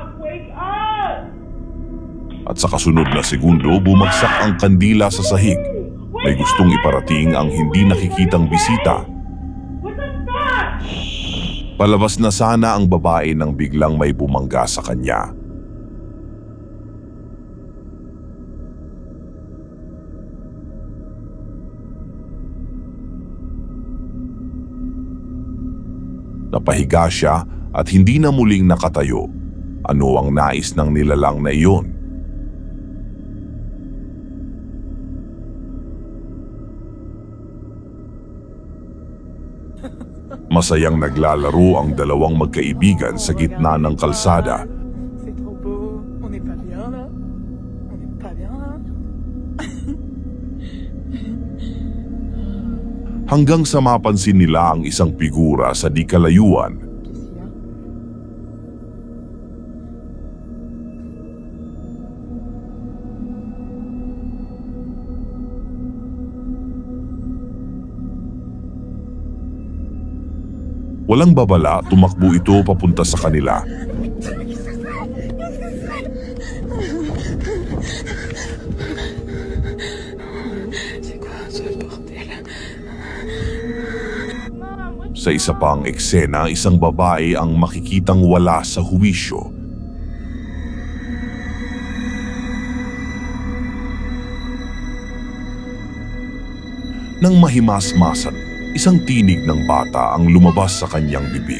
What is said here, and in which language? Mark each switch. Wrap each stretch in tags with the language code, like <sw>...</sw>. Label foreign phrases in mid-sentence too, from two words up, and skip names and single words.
<en>Wake up!</en> <tl>At sa kasunod na segundo, bumagsak ang kandila sa sahig. May gustong iparating ang hindi nakikitang bisita.</tl> <en>What the fuck?</en> <tl>Palabas na sana ang babae nang biglang may bumangga sa kanya. Napahiga siya at hindi na muling nakatayo. Ano ang nais ng nilalang na iyon? Masayang naglalaro ang dalawang magkaibigan sa gitna ng kalsada.</tl> <fr>C'est trop beau. On n'est pas bien là. On n'est pas bien là.</fr> <tl>Hanggang sa mapansin nila ang isang figura sa di kalayuan.</tl> <fr>Qu'est-ce qu'il y a?</fr> <tl>Walang babala, tumakbo ito papunta sa kanila.</tl> <fr>C'est quoi ce bordel?</fr> <tl>Sa isa pang eksena, isang babae ang makikitang wala sa huwisyo. Nang mahimasmasan, isang tinig ng bata ang lumabas sa kanyang bibig.</tl>